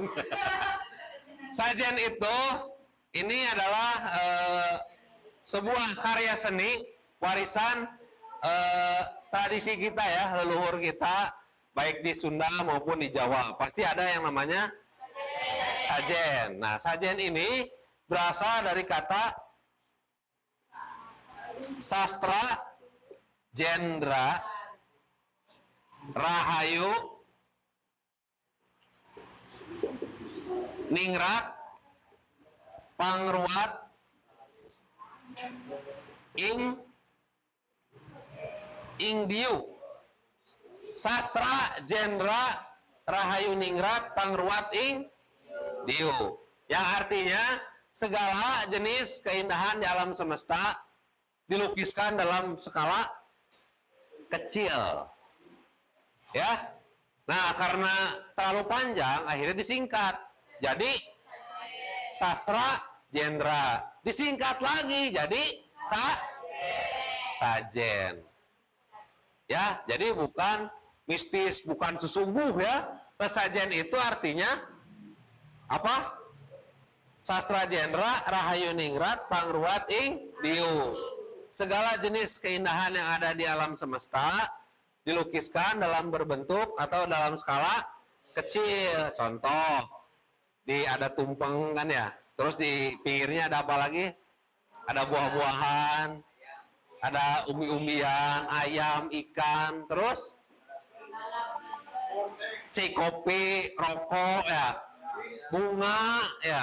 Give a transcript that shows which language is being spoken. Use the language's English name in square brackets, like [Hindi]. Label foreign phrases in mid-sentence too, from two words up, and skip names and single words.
[Indonesian] Sajen itu, ini adalah sebuah karya seni, warisan tradisi kita ya, leluhur kita, baik di Sunda maupun di Jawa. Pasti ada yang namanya sajen. Nah, sajen ini berasal dari kata sastra, jendra, rahayu, ningrat, pangruat, ingdiu. Sastra, jendra, rahayu, ningrat, pangruat, ingdiu. Yang artinya segala jenis keindahan di alam semesta dilukiskan dalam skala kecil. Ya. Nah, karena terlalu panjang akhirnya disingkat. Jadi sastra, jendra. Disingkat lagi jadi sajen. Ya, jadi bukan mistis, bukan sesungguh ya. Sajen itu artinya apa? Sastra, jendra, rahayu, ningrat, pangruat, ingdiu. Segala jenis keindahan yang ada di alam semesta dilukiskan dalam berbentuk atau dalam skala kecil. Contoh, ada tumpeng kan ya, terus di pinggirnya ada apa lagi? Ada buah-buahan, ada umbi-umbian, ayam, ikan, terus kopi, rokok ya, bunga ya.